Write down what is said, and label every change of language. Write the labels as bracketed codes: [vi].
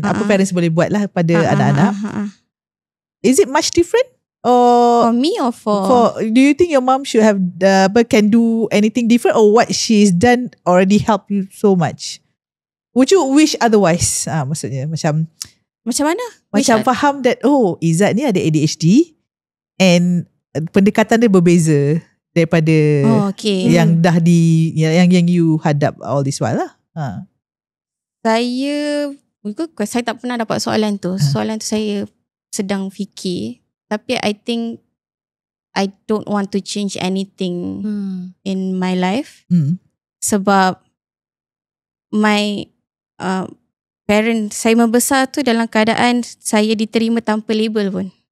[ms] Apa parents boleh buat lah pada anak-anak. [en] Is it much different? Or for me or for do you think your mom should have can do anything different, or what she's done already helped you so much? Would you wish otherwise? [ms] Maksudnya macam mana? Macam faham that Izzat ni ada ADHD and pendekatan dia berbeza daripada yang dah yang you hadap [en] all this while [ms] lah. Saya tak pernah dapat soalan tu. Soalan tu saya sedang fikir. Tapi [en] I think I don't want to change anything in my life. [ms] Sebab [en] my parent [ms] saya membesar tu dalam keadaan saya diterima tanpa label pun.